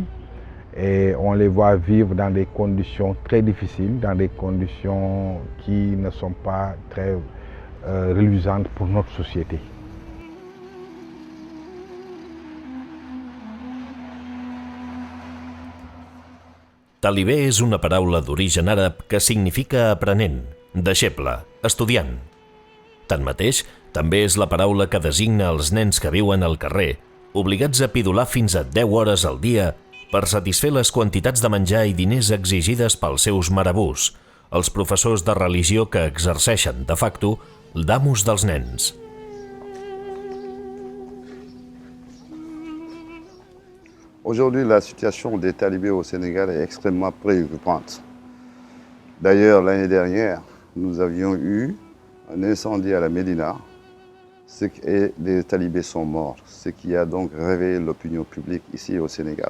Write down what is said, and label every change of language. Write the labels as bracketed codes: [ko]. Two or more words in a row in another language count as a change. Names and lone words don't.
[fr] Et on les voit vivre dans des conditions très difficiles, dans des conditions qui ne sont pas très reluisantes pour notre société. [ca] Talibé és una paraula d'origen àrab que significa aprenent, deixeble, estudiant. Tanmateix, també és la paraula que designa els nens que viuen al carrer, obligats a pidolar fins a 10 hores al dia per satisfer les quantitats de menjar i diners exigides pels seus marabús, els professors de religió que exerceixen, de facto, d'amos dels nens. [fr] Aujourd'hui, la situation des talibés au Sénégal est extrêmement préoccupante. D'ailleurs, l'année dernière, nous avions eu un incendie à la Médina et les talibés sont morts, ce qui a donc réveillé l'opinion publique ici au Sénégal.